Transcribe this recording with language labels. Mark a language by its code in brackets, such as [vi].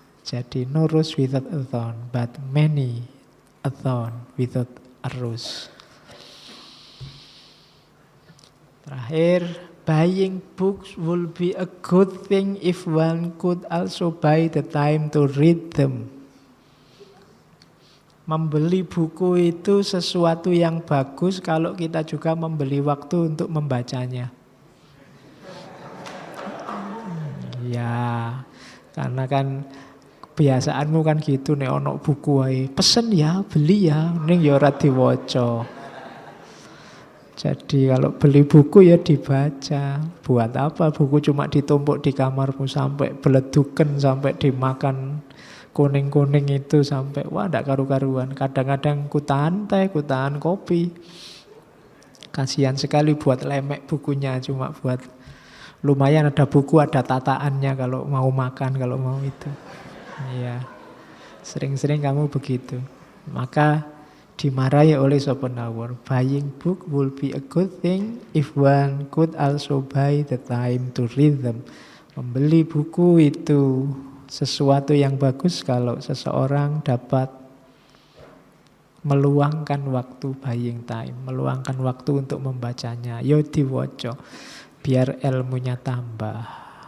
[en] Jadi no rose without a thorn, but many a thorn without a rose. Terakhir, buying books will be a good thing if one could also buy the time to read them. [id] Membeli buku itu sesuatu yang bagus kalau kita juga membeli waktu untuk membacanya. Ya, karena kan kebiasaanmu kan gitu, [jv] nek ono buku wae pesen ya, beli ya, ning ya ora diwaca. [id] Jadi kalau beli buku ya dibaca. Buat apa buku cuma ditumpuk di kamarmu [jv] sampai beleduken, [id] sampai dimakan kuning-kuning itu sampai [jv] wah ndak karu-karuan. [id] Kadang-kadang ku tahan teh, ku tahan kopi. Kasihan sekali buat lemek bukunya, cuma buat lumayan ada buku, ada tataannya kalau mau makan, kalau mau itu. Iya. Sering-sering kamu begitu. Maka dimarahi oleh Schopenhauer. [en] Buying book will be a good thing if one could also buy the time to read them. [id] Membeli buku itu sesuatu yang bagus kalau seseorang dapat meluangkan waktu, [en] buying time, [id] meluangkan waktu untuk membacanya. [jv] Yo diwaca [id] biar ilmunya tambah.